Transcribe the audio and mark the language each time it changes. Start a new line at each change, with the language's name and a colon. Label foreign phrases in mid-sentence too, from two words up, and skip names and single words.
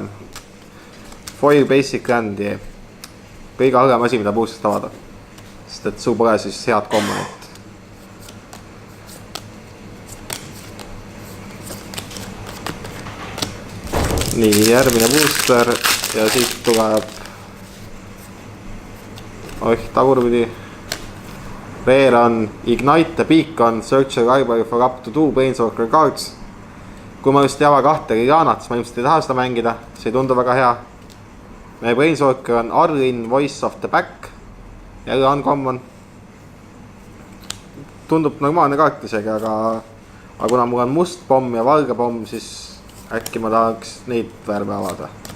Estonian: Foil Basic Landi, kõige halvem asi, mida boostist avada, sest et sul pole siis head komponent. Nii, järgmine booster ja siit tuleb tagurpidi.
English: Rare on Ignite the Beacon, search a library for up to 2 Planeswalker cards.
Estonian: Kui ma just ei ava 2 Lilianat, siis ma ilmselt ei taha seda mängida, see ei tundu väga hea. Meie Planeswalker on Arlinn, Voice of the Back, jälle Uncommon. Tundub normaalne kaart isegi, aga kuna mul on must pomm ja valge pomm, siis äkki ma tahaks neid värve avada.